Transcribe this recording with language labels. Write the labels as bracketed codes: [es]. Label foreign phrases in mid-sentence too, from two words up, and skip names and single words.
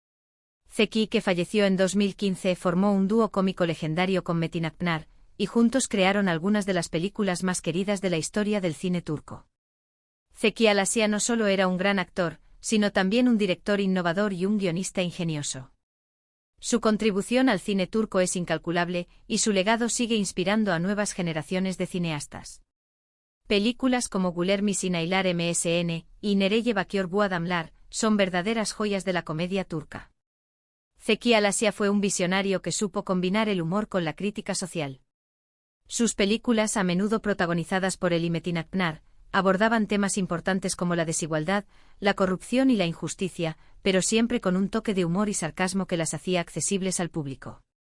[es] Zeki, que falleció en 2015, formó un dúo cómico legendario con Metin Akpınar, y juntos crearon algunas de las películas más queridas de la historia del cine turco. Zeki Alasya no solo era un gran actor, sino también un director innovador y un guionista ingenioso. Su contribución al cine turco es incalculable, y su legado sigue inspirando a nuevas generaciones de cineastas. Películas como Güler Misin Aylar MSN y Nereye Bakıyor Bu Adamlar son verdaderas joyas de la comedia turca. Zeki Alasya fue un visionario que supo combinar el humor con la crítica social. Sus películas, a menudo protagonizadas por él y Metin Akpınar, abordaban temas importantes como la desigualdad, la corrupción y la injusticia, pero siempre con un toque de humor y sarcasmo que las hacía accesibles al público.